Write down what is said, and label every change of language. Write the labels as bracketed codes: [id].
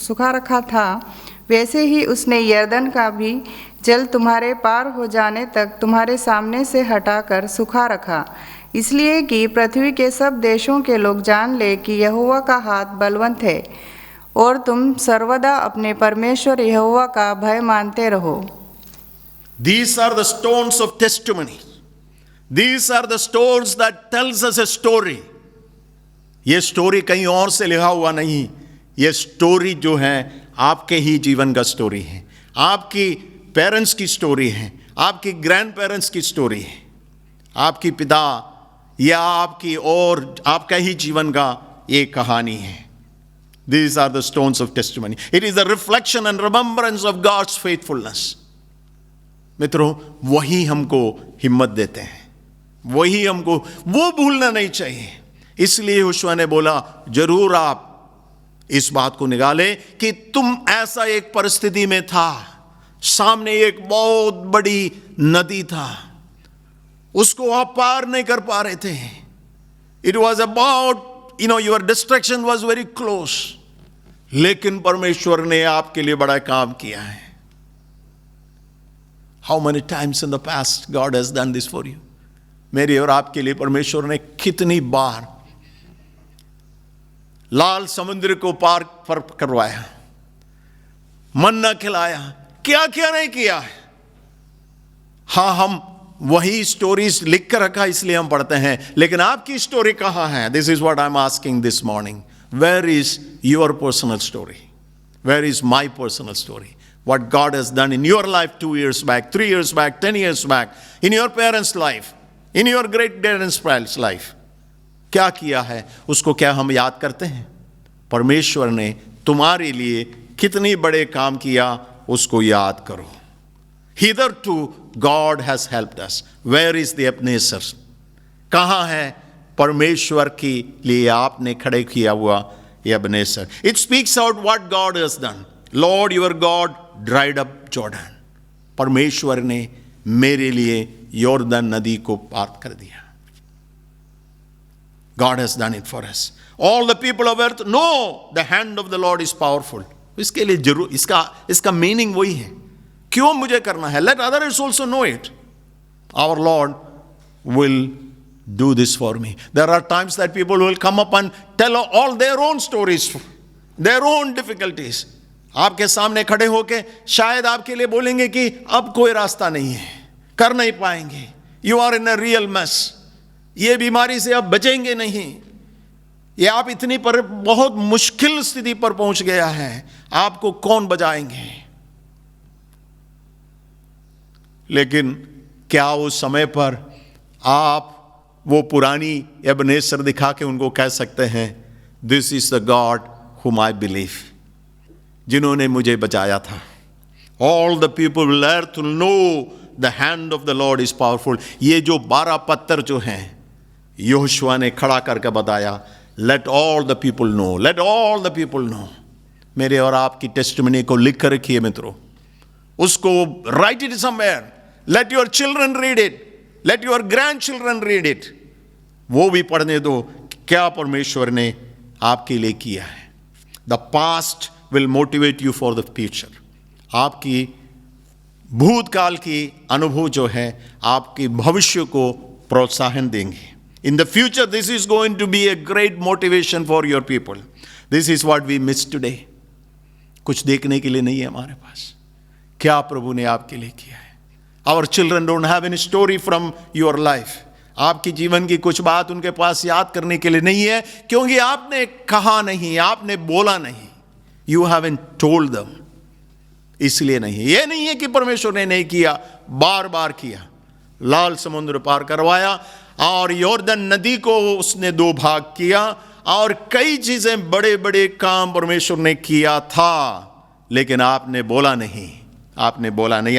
[hi] रखा था, वैसे ही उसने यरदन का भी जल तुम्हारे पार हो जाने तक तुम्हारे सामने से हटाकर सूखा रखा, इसलिए कि पृथ्वी के सब देशों के लोग जान ले कि यहोवा का हाथ बलवंत है, और तुम सर्वदा अपने परमेश्वर यहोवा का भय मानते रहो. [en] These are the stones of testimony. These are the stones that tells us a story. [hi] ये स्टोरी कहीं और से लिखा हुआ नहीं. ये स्टोरी जो है आपके ही जीवन का स्टोरी है. आपकी पेरेंट्स की स्टोरी है. आपकी ग्रैंड पेरेंट्स की स्टोरी है. आपकी पिता या आपकी और आपका ही जीवन का एक कहानी है. [en] These are the stones of testimony. It is the reflection and remembrance of God's faithfulness. [hi] मित्रों, वही हमको हिम्मत देते हैं. वही हमको वो भूलना नहीं चाहिए. इसलिए यहोशुआ ने बोला, जरूर आप इस बात को निकालें कि तुम ऐसा एक परिस्थिति में था, सामने एक बहुत बड़ी नदी था, उसको आप पार नहीं कर पा रहे थे. [en] It was about, your distraction was very close. [hi] लेकिन परमेश्वर ने आपके लिए बड़ा काम किया है. [en] How many times in the past God has done this for you? [hi] मेरे और आपके लिए परमेश्वर ने कितनी बार लाल समुद्र को पार करवाया, मन्ना खिलाया, क्या क्या नहीं किया है. हाँ, हम वही स्टोरीज लिख कर रखा इसलिए हम पढ़ते हैं, लेकिन आपकी स्टोरी कहाँ है? [en] This is what I am asking this morning. Where is your personal story? Where is my personal story? What God has done in your life 2 years back, 3 years back, 10 years back, in your parents' life, in your great-grandparents' life. [hi] क्या किया है, उसको क्या हम याद करते हैं? परमेश्वर ने तुम्हारे लिए कितनी बड़े काम किया, उसको याद करो. [en] Hitherto God has helped us. Where is the Ebenezer? [hi] कहाँ है परमेश्वर के लिए आपने खड़े किया हुआ Ebenezer? [en] It speaks out what God has done. Lord your God dried up Jordan. [hi] परमेश्वर ने मेरे लिए यॉर्दन नदी को पार कर दिया. [en] God has done it for us. All the people of earth know the hand of the Lord is powerful. [hi] इसके लिए जरूर इसका मीनिंग वही है. क्यों मुझे करना है? [en] Let others also know it. Our Lord will do this for me. There are times that people will come up and tell all their own stories, their own difficulties. [hi] आपके सामने खड़े होके शायद आपके लिए बोलेंगे कि अब कोई रास्ता नहीं है, कर नहीं पाएंगे. [en] You are in a real mess. [hi] ये बीमारी से अब बचेंगे नहीं. ये आप इतनी पर बहुत मुश्किल स्थिति पर पहुंच गया है, आपको कौन बचाएंगे? लेकिन क्या उस समय पर आप वो पुरानी एबनेसर दिखा के उनको कह सकते हैं, [en] this is the God whom I believe, [hi] जिन्होंने मुझे बचाया था. [en] All the people will learn to know the hand of the Lord is powerful. [hi] ये जो 12 पत्थर जो हैं यहोशुआ ने खड़ा करके बताया, [en] let all the people know, let all the people know. [hi] मेरे और आपकी टेस्टिमनी को लिख कर रखिए मित्रों, उसको [en] write it somewhere. Let your children read it. Let your grandchildren read it. [hi] वो भी पढ़ने दो क्या परमेश्वर ने आपके लिए किया है. [en] The past will motivate you for the future. [hi] आपकी भूतकाल की अनुभव जो है आपके भविष्य को प्रोत्साहन देंगे. [en] In the future, this is going to be a great motivation for your people. This is what we miss today. [hi] कुछ देखने के लिए नहीं है हमारे पास. क्या प्रभु ने आपके लिए किया है? [en] Our children don't have any story from your life. [hi] आपकी जीवन की कुछ बात उनके पास याद करने के लिए नहीं है, क्योंकि आपने कहा नहीं, आपने बोला नहीं. [en] You haven't told them. [hi] इसलिए नहीं है. ये नहीं है कि परमेश्वर ने नहीं किया, बार बार किया. लाल समुद्र पार करवाया और यॉर्दन नदी को उसने 2 भाग किया और कई चीजें बड़े बड़े काम परमेश्वर ने किया था, लेकिन आपने बोला नहीं. आपने बोला नहीं.